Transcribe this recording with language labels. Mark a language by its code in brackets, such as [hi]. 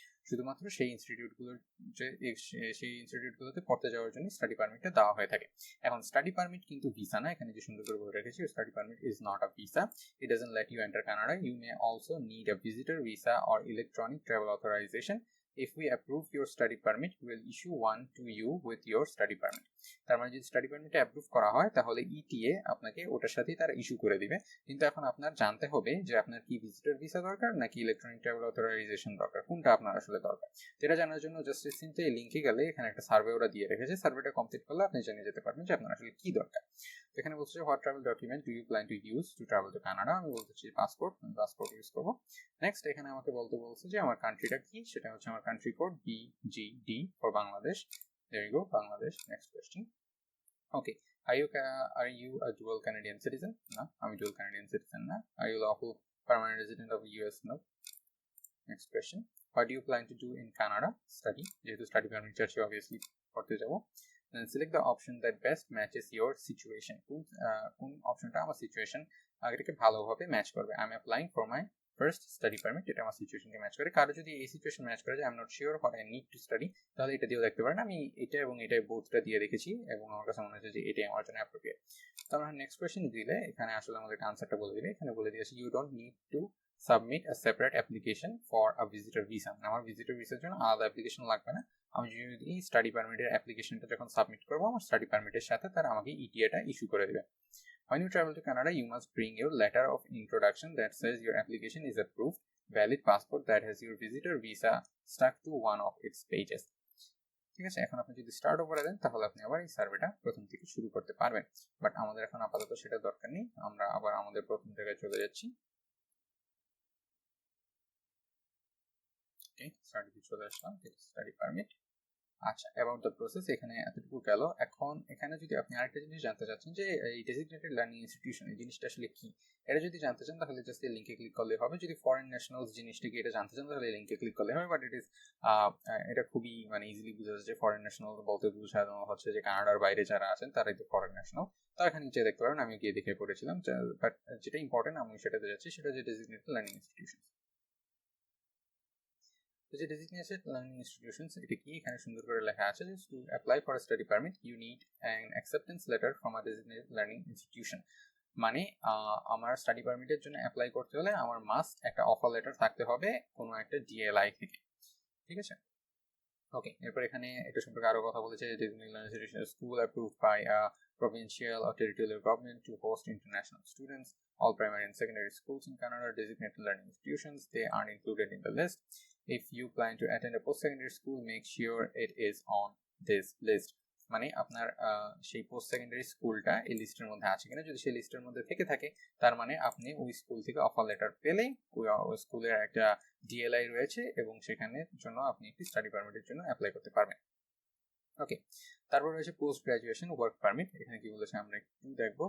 [bn] শুধুমাত্র সেই ইনস্টিটিউটগুলোতে পড়তে যাওয়ার জন্য স্টাডি পারমিটটা দেওয়া হয়ে থাকে। এখন স্টাডি পারমিট কিন্তু ভিসা না, এখানে যে সুন্দর করে বলে রেখেছি, [en] Study permit is not a visa, it doesn't let you enter Canada, you may also need a visitor visa or electronic travel authorization. If we approve your study permit, we will issue one to you with your study permit. [bn] তার মানে যদি study পারমিটে approve করা হয়, তাহলে ETE আপনাকে ওটার সাথেই তারা ইস্যু করে দিবে। কিন্তু এখন আপনার জানতে হবে যে আপনার কি ভিজিটর ভিসা দরকার নাকি ইলেকট্রনিক ট্রাভেল অথরাইজেশন দরকার, কোনটা আপনার আসলে দরকার। এটা জানার জন্য জাস্ট সিম্পলি এই লিঙ্কে গেলে এখানে একটা সার্ভে ওরা দিয়ে রেখেছে, সার্ভেটা কমপ্লিট করলে আপনি জেনে যেতে পারবেন যে আপনার আসলে কি দরকার। এখানে বলছে [en] what travel document do you plan to use to travel to Canada, [bn] আমি বলতে চাই পাসপোর্ট ইউজ করবো। নেক্সট এখানে আমাকে বলছে যে আমার কান্ট্রিটা কি, সেটা হচ্ছে আমার country code BGD for Bangladesh. [en] There you go, Bangladesh. Next question. Okay, are you a dual Canadian citizen? No, I'm a dual Canadian citizen. No. Are you lawful permanent resident of the US? No. Next question. What do you plan to do in Canada? Study. [bn] যেহেতু study permit চাচ্ছি, obviously করতে যাব। [en] Then select the option that best matches your situation. [bn] কোন অপশনটা আমার situation আগেটাকে ভালোভাবে match করবে। [en] I'm applying for my [bn] first study permit, এটা আমার সিচুয়েশনকে ম্যাচ করে। কারো যদি এই সিচুয়েশন ম্যাচ করে যে [en] I am not sure what I need to study, [bn] তাহলে এটা দিয়েও দেখতে পারেন। আমি এটা এবং এটাই বোথটা দিয়ে রেখেছি এবং আমার কাছে মনে হচ্ছে যে এটাই আমার জন্য অ্যাপ্রোপ্রিয়েট। তো আমরা নেক্সট কোয়েশ্চেন দিলে এখানে আসলে আমাদের আনসারটা বলে দিলে, এখানে বলে দিয়েছে [en] You don't need to submit a separate application for a visitor visa. [bn] আমার ভিজিটর ভিসার জন্য আলাদা অ্যাপ্লিকেশন লাগবে না। আমি যদি স্টাডি পারমিটের অ্যাপ্লিকেশনটা যখন সাবমিট করবো, আমার স্টাডি পারমিটের সাথে তারা আমাকে ইটিএটা ইস্যু করে দেবে। [en] When you travel to Canada, you must bring your letter of introduction that says your application is approved, valid passport that has your visitor visa stuck to one of its pages. [bn] ঠিক আছে, এখন আপনি যদি start করে দেন তাহলে আপনি আবার এই সার্ভেটা প্রথম থেকে শুরু করতে পারবেন। বাট আমাদের এখন আপাতত সেটা দরকার নেই, আমরা আবার আমাদের প্রথম জায়গায় চলে যাচ্ছি। ওকে, স্টাডিতে চলে আসলাম, স্টাডি পারমিট। আচ্ছা, অ্যাবাউট দ্য প্রসেস এখানে এতটুকু গেল। এখন এখানে যদি আপনি আরেকটা জিনিস জানতে চাচ্ছেন যে এই ডেজিগনেটেড লার্নিং ইনস্টিটিউশন এই জিনিসটা আসলে কি, এটা যদি জানতে চান তাহলে জাস্ট এই লিঙ্কে ক্লিক করলে হবে। যদি ফরেন ন্যাশনালস জিনিসটা কি এটা জানতে চান তাহলে এই লিঙ্কে ক্লিক করলে হবে। বাট এটা খুবই মানে ইজিলি বোঝা যাচ্ছে। ফরেন ন্যাশনাল বলতে বোঝানো হচ্ছে যে কানাডার বাইরে যারা আছেন তারাই তো ফরেন ন্যাশনাল। তো এখানে নিচে দেখতে পারেন, আমি গিয়ে দেখে পড়েছিলাম। বাট যেটা ইম্পর্টেন্ট আমি সেটাতে যাচ্ছি, সেটা হচ্ছে ডেজিগনেটেড লার্নিং ইনস্টিটিউশন। [en] যে designated learning institutions, [bn] এটা কি এখানে সুন্দর করে লেখা আছে যে [en] to apply for a study permit you need an acceptance letter from a designated learning institution। [bn] মানে আমার স্টাডি পারমিটের জন্য অ্যাপ্লাই করতে হলে আমার মাস্ট একটা অফার লেটার থাকতে হবে কোনো একটা ডিএলআই থেকে। ঠিক আছে, ওকে। এরপর এখানে এটা সম্পর্কে আরো কথা বলেছে, [en] designated learning institution school approved by a provincial or territorial government to host international students. All primary and secondary schools in Canada are designated learning institutions. They aren't included in the list. If you plan to attend a post-secondary school, make sure it is on this list. [bn] মানে আপনার সেই post secondary স্কুলটা এই লিস্টের মধ্যে আছে কিনা। যদি সেই লিস্টের মধ্যে থেকে থাকে তার মানে আপনি ওই স্কুল থেকে অফার লেটার পেলে ওই স্কুলের একটা ডিএলআই রয়েছে এবং সেখানে জন্য আপনি একটি স্টাডি পারমিটের জন্য অ্যাপ্লাই করতে পারবেন। ওকে, তারপর রয়েছে পোস্ট গ্রাজুয়েশন ওয়ার্ক পারমিট। এখানে কি বলেছে আমরা একটু দেখবো।